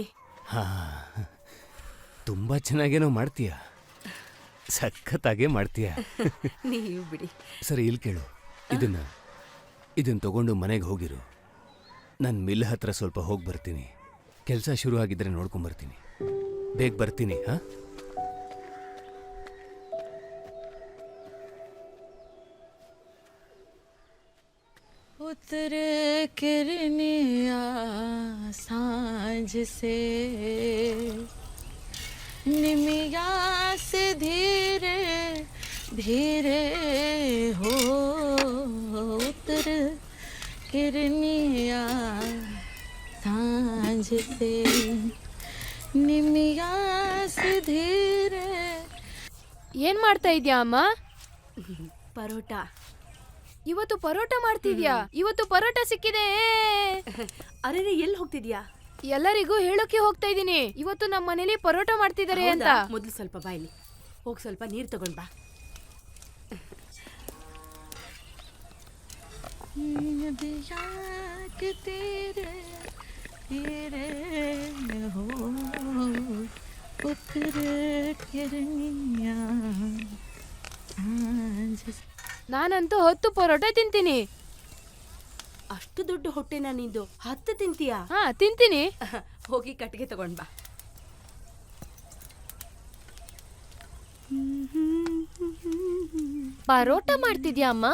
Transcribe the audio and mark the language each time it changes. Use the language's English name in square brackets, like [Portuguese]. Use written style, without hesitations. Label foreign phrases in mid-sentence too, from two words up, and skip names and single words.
[Kannada] ಹಾ, ತುಂಬ ಚೆನ್ನಾಗೇನೋ ಮಾಡ್ತೀಯ. ಸಖತ್ತಾಗೇ ಮಾಡ್ತೀಯ. ನೀವು ಬಿಡಿ. ಸರಿ, ಇಲ್ಲಿ ಕೇಳು. ಇದನ್ನ ತಗೊಂಡು ಮನೆಗೆ ಹೋಗಿರು. ನಾನು ಮಿಲ್ ಹತ್ರ ಸ್ವಲ್ಪ ಹೋಗಿ ಬರ್ತೀನಿ. ಕೆಲಸ ಶುರು ಆಗಿದ್ರೆ ನೋಡ್ಕೊಂಬರ್ತೀನಿ. ಬೇಗ ಬರ್ತೀನಿ. ಹಾ, [Bhojpuri] उतर किरनिया सांझ से निमिया से धीरे धीरे हो उतर किरनिया सांझ से निमिया से धीरे. [Kannada] ಏನ್ ಮಾಡ್ತಾ ಇದ್ಯಾ ಅಮ್ಮ? ಪರೋಟ. ಇವತ್ತು ಪರೋಟ ಮಾಡ್ತಿದ್ಯಾ? ಇವತ್ತು ಪರೋಟ ಸಿಕ್ಕಿದೆ. ಅರೆ, ಎಲ್ಲಿ ಹೋಗ್ತಿದ್ಯಾ? ಎಲ್ಲರಿಗೂ ಹೇಳೋಕೆ ಹೋಗ್ತಾ ಇದೀನಿ, ಇವತ್ತು ನಮ್ಮ ಮನೇಲಿ ಪರೋಟ ಮಾಡ್ತಿದ್ದಾರೆ ಅಂತ. ಮೊದ್ಲು ಸ್ವಲ್ಪ ಬಾಯ್ಲಿ ಹೋಗಿ ಸ್ವಲ್ಪ ನೀರ್ ತಗೊಂಡ್ ಬಾ. [Bhojpuri] नदिया के तेरे तेरे हो उतर किरनिया सांझ से. [Kannada] ನಾನಂತೂ 10 ಪರೋಟ ತಿಂತೀನಿ. ಅಷ್ಟು ದೊಡ್ಡ ಹೊಟ್ಟೆನಾ ನಿಂದು? 10 ತಿಂತೀಯಾ? ಹಾ, ತಿಂತೀನಿ. ಹೋಗಿ ಕಟ್ಟಿಗೆ ತಗೊಂಡ್ ಬಾ. ಪರೋಟ ಮಾಡ್ತಿದ್ಯಾ ಅಮ್ಮ?